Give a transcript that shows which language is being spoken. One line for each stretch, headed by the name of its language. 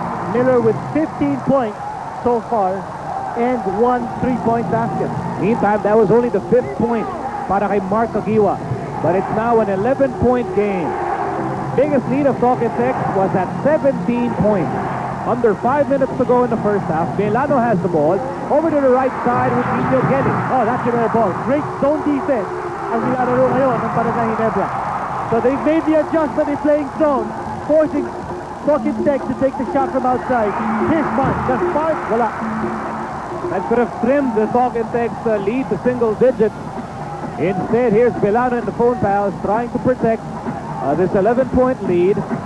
English: Miller with 15 points so far and 1 3-point basket. Meantime, that was only the 5th point
Filipino: para kay
English: Mark Kagiwa. But it's now an 11-point game. Biggest lead of Talking Tech was at 17 points. Under 5 minutes to go in the first half. Milano has the ball. Over to the right side with Nino Gelig. Oh, that's your ball. Great zone defense
Filipino: ang nilalaro ngayon ng Barangay Ginebra.
English: So they've made the adjustment in playing zone, forcing Talking Tech to take the shot from outside. Here's Mark. The Spark, wala. That could have trimmed the Talking Tech's lead to single digits. Instead, here's Milano and the Phone Pals trying to protect this 11-point lead.